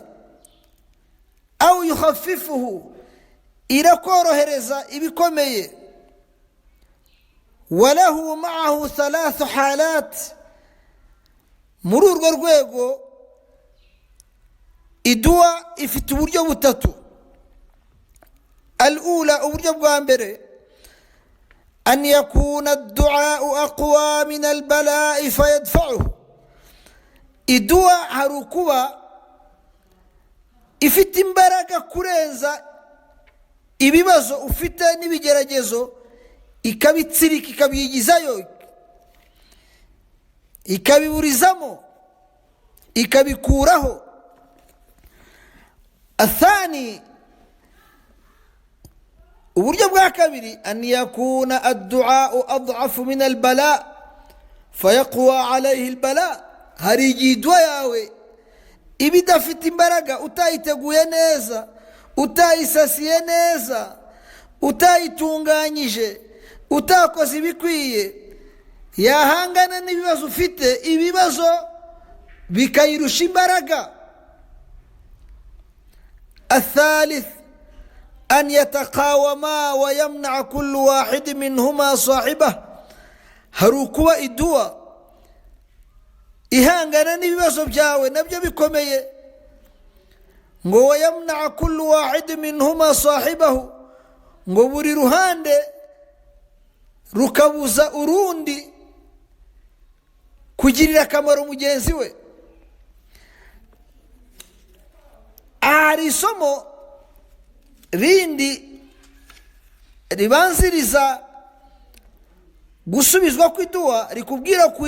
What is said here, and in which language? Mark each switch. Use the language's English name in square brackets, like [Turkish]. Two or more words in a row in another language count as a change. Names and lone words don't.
[Arabic] أو يخففه, [Kinyarwanda] irakorohereza ibikomeye. [Arabic] وله معه 3 حالات, [Kinyarwanda] muri urwo rwego iduwa ifite uburyo butatu. al-ula, uburyo bwa mbere, [Arabic] أن يكون الدعاء أقوى من البلاء فيدفعه. [Kinyarwanda] iduwa hari ukuba ifite imbaraga kurenza ibibazo ufite n'ibigeragezo, ikabitsirika, ikabyigizayo, ikabiburizamo, ikabikuraho. athani, uburyo bwa kabiri, [Arabic] أن يكون الدعاء أضعف من البلاء فيقوى عليه البلاء. [Kinyarwanda] hari igihe iduwa yawe iba idafite imbaraga, utayiteguye neza, utayisasiye neza, utayitunganyije, utakoze ibikwiye, yahangana n'ibibazo ufite, ibibazo bikayirusha imbaraga. [Arabic] الثالث أن يتقاوما ويمنع كل واحد منهما صاحبه. [Kinyarwanda] hari ukuba iduwa ihangana n'ibibazo byawe nabyo bikomeye, ngo [Arabic] ويمنع كل واحد منهما صاحبه, [Kinyarwanda] ngo buri ruhande rukabuza urundi kugirira akamaro mugenzi we. hari isomo rindi ribanziriza gusubizwa kw'iduwa, rikubwira ku